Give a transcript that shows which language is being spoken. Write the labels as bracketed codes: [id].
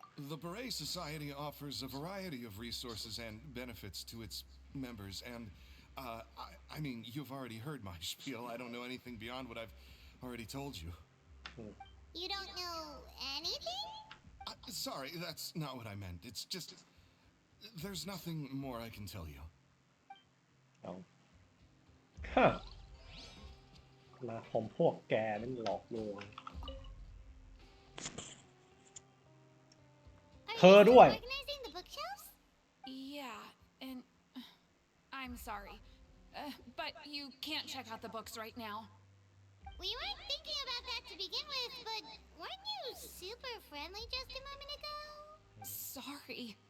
[en] The Beret Society offers a variety of resources and benefits to its members, and I mean, you've already heard my spiel. I don't know anything beyond what I've already told you. You don't know anything? Sorry, that's not what I meant. It's just... There's nothing more I can tell you. [th] เอาฮะมาผมพวกแกนั่นหลอกลวง เธอด้วย [en] Organizing the bookshelves? Yeah, and I'm sorry. But you can't check out the books right now. We weren't thinking about that to begin with, but weren't you super friendly just a moment ago? Sorry.